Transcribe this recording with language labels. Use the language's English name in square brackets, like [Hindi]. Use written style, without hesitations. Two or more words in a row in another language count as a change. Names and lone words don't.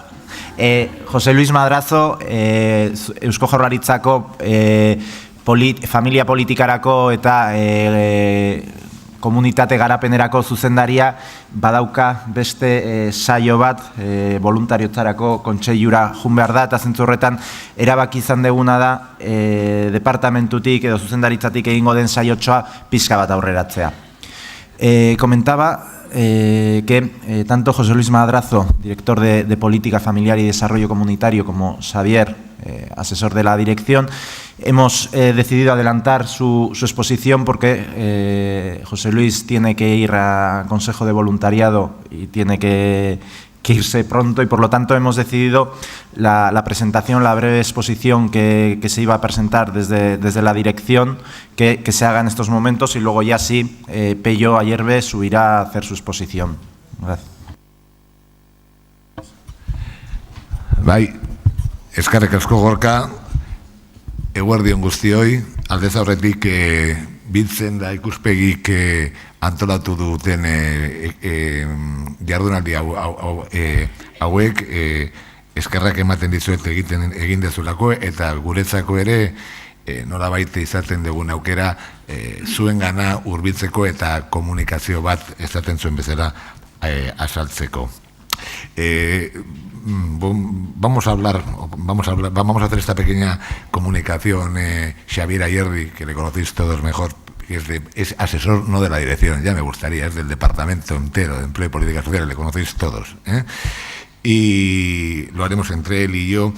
[Basque] Jose Luis Madrazo, Eusko Jaurlaritzako familia politikarako eta komunitate garapenerako zuzendaria badauka beste saio bat voluntariotzarako kontseilura jun behar da, eta zentzu horretan erabaki izan deguna da departamentutik edo zuzendaritzatik egingo den saiotxoa pixka bat aurreratzea. [Spanish] Comentaba que tanto José Luis Madrazo, director de Política Familiar y Desarrollo Comunitario, como Xavier, asesor de la dirección, hemos decidido adelantar su exposición porque José Luis tiene que ir a Consejo de Voluntariado y tiene que irse pronto, y por lo tanto hemos decidido la presentación, la breve exposición que se iba a presentar desde la dirección, que se haga en estos momentos, y luego ya sí, Pello Ayerbe subirá a hacer su exposición. Gracias. [Basque] Bai, eskerrik asko Gorka, eguerdion guztioi, aldez aurretik biltzen da ikuspegik antolatu duten jardunaldi hauek eskerrak ematen dizuet egin dezulako, eta guretzako ere nolabait izaten dugun aukera zuen gana hurbiltzeko eta komunikazio bat esaten zuen bezala azaltzeko. [Spanish] Vamos a hacer esta pequeña comunicación. Xavier Ayerdi, que le conocéis todos mejor, es asesor no de la dirección, ya me gustaría, es del departamento entero de Empleo y Políticas Sociales, le conocéis todos, y lo haremos entre él y yo.